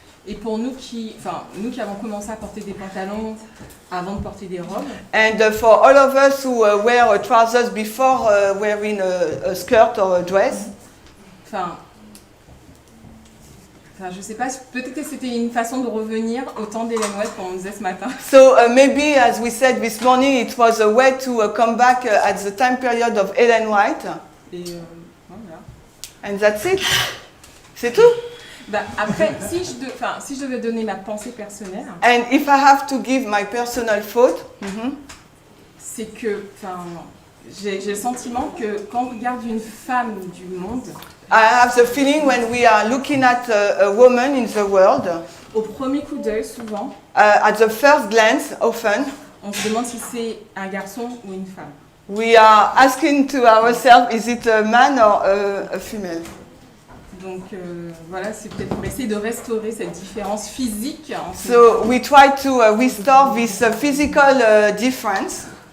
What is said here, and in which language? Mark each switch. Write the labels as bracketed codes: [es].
[fr] Et pour nous qui avons commencé à porter des pantalons avant de porter des robes, [en] And for all of us who wear trousers before wearing a skirt or a dress, [fr] je sais pas, peut-être que c'était une façon de revenir au temps d'Ellen White, comme on disait ce matin. [en] so maybe, as we said this morning, it was a way to come back at the time period of Ellen White. [fr] Et voilà. [en] And that's it. [fr] C'est tout. Après, si je devais donner ma pensée personnelle, [en] And if I have to give my personal thought, [fr] c'est que, j'ai le sentiment que quand on regarde une femme du monde, [en] I have the feeling when we are looking at a woman in the world, [fr] au premier coup d'œil, souvent, [en] at the first glance, often, [fr] on se demande si c'est un garçon ou une femme. [en] we are asking to ourselves, is it a man or a female? [fr] Donc voilà, c'est peut-être pour essayer de restaurer cette différence physique. [en] So we try to restore this physical difference